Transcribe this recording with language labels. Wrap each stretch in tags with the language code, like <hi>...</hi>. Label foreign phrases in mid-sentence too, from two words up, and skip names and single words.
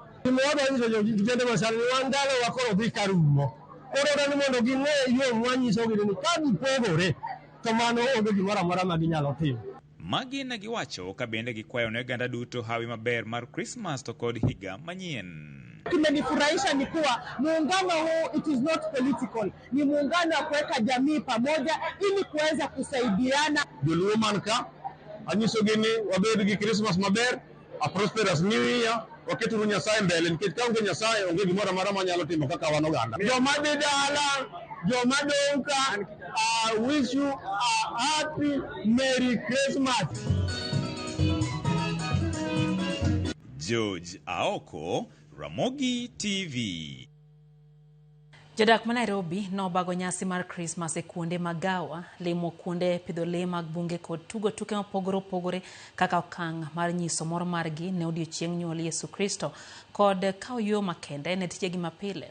<luo>Gimoro nyiso kijende masani wan ndalo wakoro dhi karumo. Koro ni mondo ging'e yo mwanyisogi ni ka gipogore to mano onge gimoro amora ma ginyalo timo. Magi ne giwacho ka bende gikwayo ne oganda duto hawi maber mar Christmas to kod higa manyien.</luo> <sw>Kimenifurahisha ni kuwa muungano huu</sw> <en>it is not political,</en> <sw>ni muungano wa kuweka jamii pamoja ili kuweza kusaidiana.</sw> <luo>Joluo man ka anyiso gi ni wabed gi Christmas maber,</luo> <en>a prosperous new year,</en> <luo>waketuru Nyasaye mbele nikech ka onge Nyasaye onge gimoro amora manyalo timo kaka wan oganda. Joma dhi dala, joma dong' ka,</luo> <en>I wish you a happy Merry Christmas. George Aoko, Ramogi TV.</en> <luo>Jodak ma Nairobi nobago nyasi mar Christmas e kuonde magawa, limo kuonde pidho lee mag bunge kod tugo tuke mopogore opogore kaka okang' mar nyiso mor margi ne odiechieng' nyuol Yesu Kristo kod kawo yo makende ne tijegi mapile.</luo>